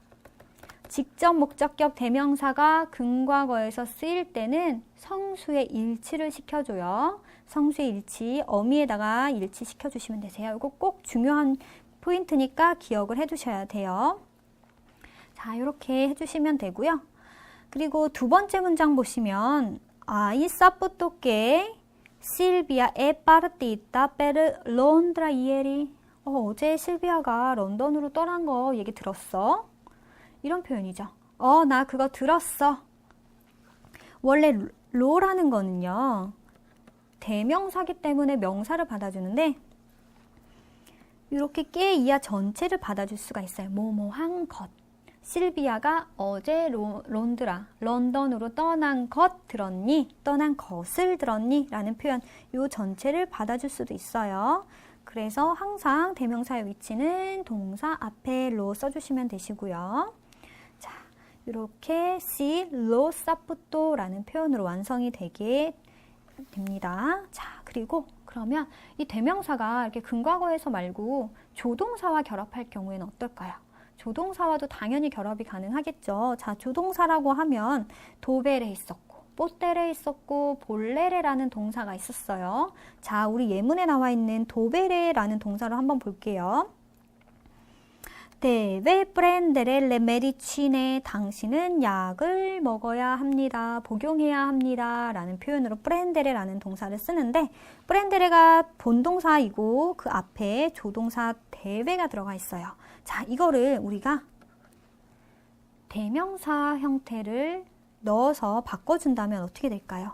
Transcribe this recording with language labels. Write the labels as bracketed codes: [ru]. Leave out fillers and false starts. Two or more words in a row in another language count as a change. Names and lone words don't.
[ko] 직접 목적격 대명사가 근과거에서 쓰일 때는 성수의 일치를 시켜줘요. 성수의 일치, 어미에다가 일치 시켜주시면 되세요. 이거 꼭 중요한 포인트니까 기억을 해두셔야 돼요. 자, 이렇게 해주시면 되고요. 그리고 두 번째 문장 보시면 [it] Hai saputo che Silvia è partita per Londra ieri? [ko] 어제 실비아가 런던으로 떠난 거 얘기 들었어? 이런 표현이죠. 나 그거 들었어. 원래 로라는 거는요. 대명사기 때문에 명사를 받아주는데 이렇게 깨 이하 전체를 받아줄 수가 있어요. 뭐뭐한 것. 실비아가 어제 런던으로 떠난 것 들었니? 떠난 것을 들었니? 라는 표현, 이 전체를 받아줄 수도 있어요. 그래서 항상 대명사의 위치는 동사 앞에 로 써주시면 되시고요. 자, 이렇게 [it] si lo saputo [ko] 라는 표현으로 완성이 되게 됩니다. 자, 그리고 그러면 이 대명사가 이렇게 근과거에서 말고 조동사와 결합할 경우에는 어떨까요? 조동사와도 당연히 결합이 가능하겠죠. 자, 조동사라고 하면 도베레 있었고, 뽀테레 있었고, 볼레레라는 동사가 있었어요. 자, 우리 예문에 나와 있는 도베레라는 동사를 한번 볼게요. [it] Deve prendere le medicine. [ko] 당신은 약을 먹어야 합니다. 복용해야 합니다. 라는 표현으로 prendere라는 동사를 쓰는데 prendere가 본동사이고 그 앞에 조동사 deve가 들어가 있어요. 자, 이거를 우리가 대명사 형태를 넣어서 바꿔준다면 어떻게 될까요?